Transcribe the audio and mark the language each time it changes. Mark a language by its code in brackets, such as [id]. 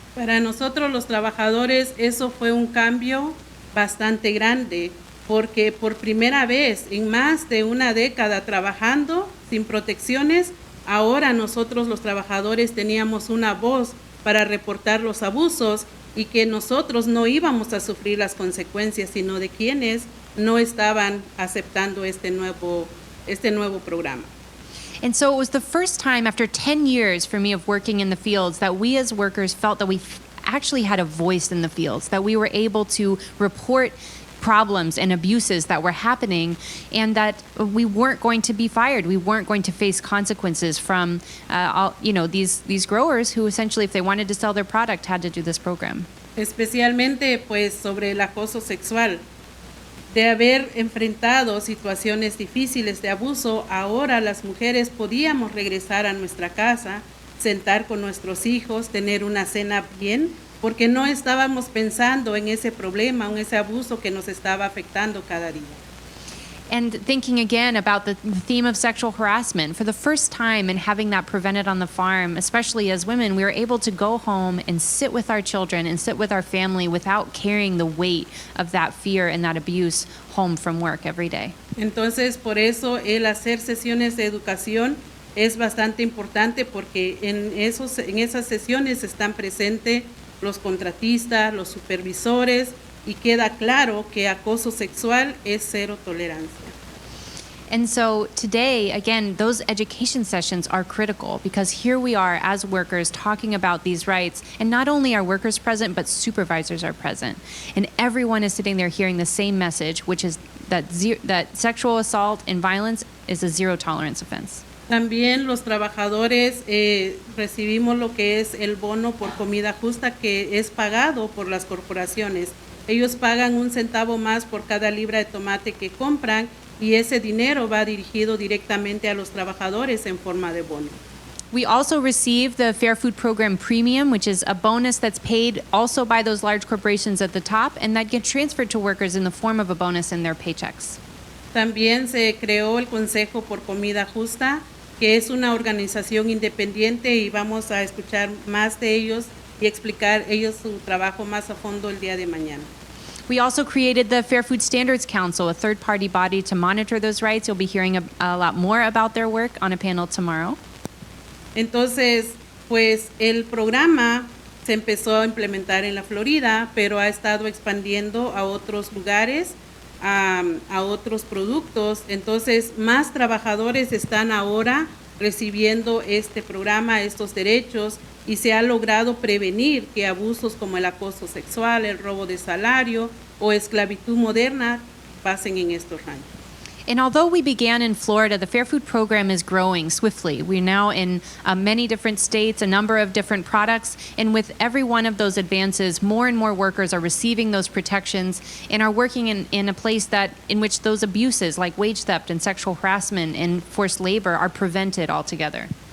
[es] Para nosotros los trabajadores eso fue un cambio bastante grande, porque por primera vez en más de una década trabajando sin protecciones, ahora nosotros los trabajadores teníamos una voz para reportar los abusos y que nosotros no íbamos a sufrir las consecuencias, sino de quienes no estaban aceptando este nuevo programa. [en] And so it was the first time after 10 years for me of working in the fields that we as workers felt that we actually had a voice in the fields, that we were able to report problems and abuses that were happening, and that we weren't going to be fired. We weren't going to face consequences from these growers who essentially, if they wanted to sell their product, had to do this program. [es] Especialmente pues sobre el acoso sexual. De haber enfrentado situaciones difíciles de abuso, ahora las mujeres podíamos regresar a nuestra casa, sentar con nuestros hijos, tener una cena bien, porque no estábamos pensando en ese problema, en ese abuso que nos estaba afectando cada día. [en] And thinking again about the theme of sexual harassment, for the first time in having that prevented on the farm, especially as women, we were able to go home and sit with our children and sit with our family without carrying the weight of that fear and that abuse home from work every day. [es] Entonces, por eso el hacer sesiones de educación es bastante importante, porque en esas sesiones están presentes los contratistas, los supervisores, y queda claro que acoso sexual es cero tolerancia. [en] And so today, again, those education sessions are critical, because here we are as workers talking about these rights, and not only are workers present, but supervisors are present. And everyone is sitting there hearing the same message, which is that sexual assault and violence is a zero tolerance offense. [es] También los trabajadores recibimos lo que es el bono por comida justa, que es pagado por las corporaciones. Ellos pagan 1 centavo más por cada libra de tomate que compran, y ese dinero va dirigido directamente a los trabajadores en forma de bono. [en] We also receive the Fair Food Program Premium, which is a bonus that's paid also by those large corporations at the top, and that gets transferred to workers in the form of a bonus in their paychecks. [es] También se creó el Consejo por Comida Justa, que es una organización independiente, y vamos a escuchar más de ellos y explicar ellos su trabajo más a fondo el día de mañana. [en] We also created the Fair Food Standards Council, a third-party body to monitor those rights. You'll be hearing a lot more about their work on a panel tomorrow. [es] Entonces, pues el programa se empezó a implementar en la Florida, pero ha estado expandiendo a otros lugares, a otros productos. Entonces, más trabajadores están ahora recibiendo este programa, estos derechos, y se ha logrado prevenir que abusos como el acoso sexual, el robo de salario o esclavitud moderna pasen en estos ranchos. [en] And although we began in Florida, the Fair Food Program is growing swiftly. We're now in many different states, a number of different products, and with every one of those advances, more and more workers are receiving those protections and are working in a place in which those abuses like wage theft and sexual harassment and forced labor are prevented altogether.